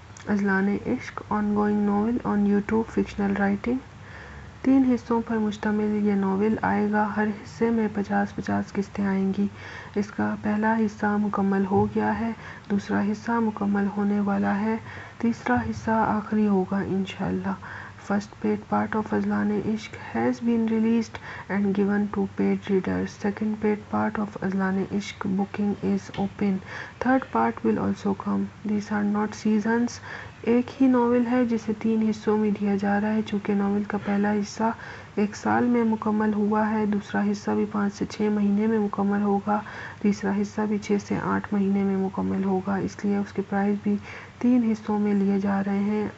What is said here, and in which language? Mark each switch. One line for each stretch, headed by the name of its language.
English: अज़लाने इश्क ongoing novel on YouTube fictional writing.
Hindi: 3 हिस्सों पर मुश्तमिल ये नॉवेल आएगा। हर हिस्से में 50-50 किस्तें आएंगी। इसका पहला हिस्सा मुकम्मल हो गया है, दूसरा हिस्सा मुकम्मल होने वाला है, तीसरा हिस्सा आखिरी होगा इंशाल्लाह।
English: First paid part of Azlane Ishq has been released and given to paid readers. Second paid part of Azlane Ishq booking is open. Third part will also come. These are not seasons.
Hindi: एक ही novel है जिसे 3 हिस्सों में दिया जा रहा है। चूँकि नॉवेल का पहला हिस्सा 1 साल में मुकम्मल हुआ है, दूसरा हिस्सा भी 5 से 6 महीने में मुकम्मल होगा, तीसरा हिस्सा भी 6 से 8 महीने में मुकम्मल होगा, इसलिए उसके प्राइस भी 3 हिस्सों में लिए जा रहे हैं।